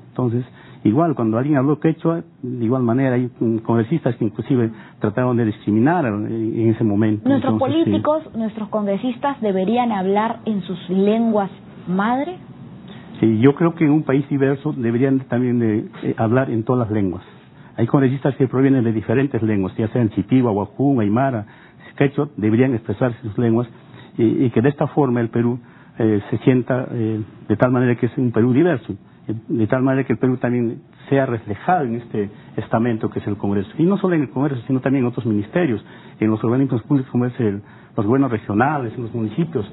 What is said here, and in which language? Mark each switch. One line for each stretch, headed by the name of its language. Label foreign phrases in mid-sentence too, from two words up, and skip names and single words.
Spanish: Entonces, igual, cuando alguien habló quechua, de igual manera hay congresistas que inclusive trataron de discriminar en ese momento. ¿Nuestros entonces, políticos, nuestros congresistas deberían hablar en sus lenguas madre? Sí, yo creo que en un país diverso deberían también de hablar en todas las lenguas. Hay congresistas que provienen de diferentes lenguas, ya sean chipigua, huajún, aymara, quechua, deberían expresarse sus lenguas y que de esta forma el Perú se sienta de tal manera que es un Perú diverso, de tal manera que el Perú también sea reflejado en este estamento que es el Congreso. Y no solo en el Congreso, sino también en otros ministerios, en los organismos públicos como es los gobiernos regionales, en los municipios.